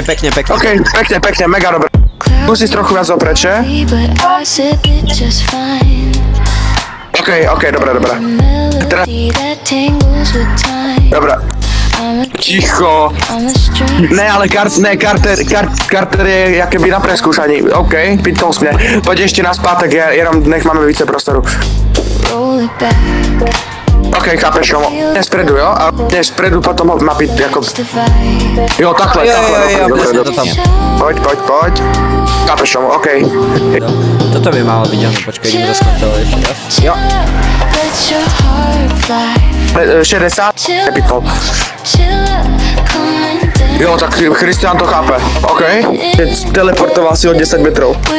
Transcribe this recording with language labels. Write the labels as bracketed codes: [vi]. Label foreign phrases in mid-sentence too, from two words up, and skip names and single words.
[sk] OK, pekne, mega dobré. Skúsiš trochu viac opreče. OK, dobré. Teraz... Dobré. Ticho. Ne, ale Carter je jakoby na preskúšaní. [cs] OK, pýtol jsi mě. Pojď ještě naspátek, jenom nech máme více prostoru. OK, chápeš, no. Ne spredu, jo? A ne spredu potom ho napít jako... Jo, takhle, dobře. Pojď. Chápeš, no, OK. [sk] Toto by malo byť, ano, počkej, idem rozkontrolovať ešte raz. Jo. 60, nepýtol. Jo, tak Christian to chápe. OK. Teleportoval si o 10 metrov.